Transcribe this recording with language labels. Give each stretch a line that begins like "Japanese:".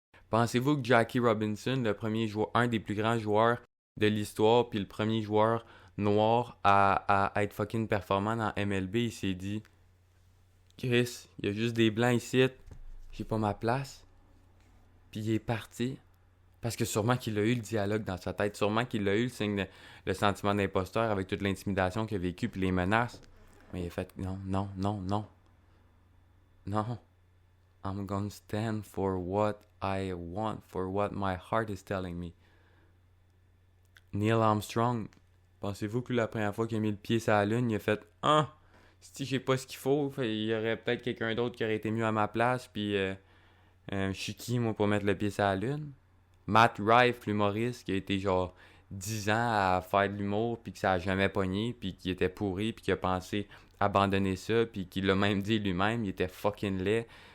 French: Pensez-vous que Jackie Robinson, un des plus grands joueurs de l'histoire, puis le premier joueur noir à être fucking performant dans MLB, il s'est dit Chris, il y a juste des blancs ici, j'ai pas ma place. Puis il est parti. Parce que sûrement qu'il a eu le dialogue dans sa tête, sûrement qu'il a eu le sentiment d'imposteur avec toute l'intimidation qu'il a vécu puis les menaces. Mais il a fait non, non, non, non. Non.
English: I'm gonna stand for what I want, for what my heart is telling me.
French: Neil Armstrong, pensez-vous que la première fois qu'il a mis le pied sur la Lune, il a fait si j'ai pas ce qu'il faut, il y aurait peut-être quelqu'un d'autre qui aurait été mieux à ma place, puis je suis qui, moi, pour mettre le pied sur la Lune? Matt Rife, l'humoriste, qui a été genre 10 ans à faire de l'humour, puis que ça a jamais pogné, puis qui était pourri, puis qui a pensé abandonner ça, puis qui l'a même dit lui-même, il était fucking laid.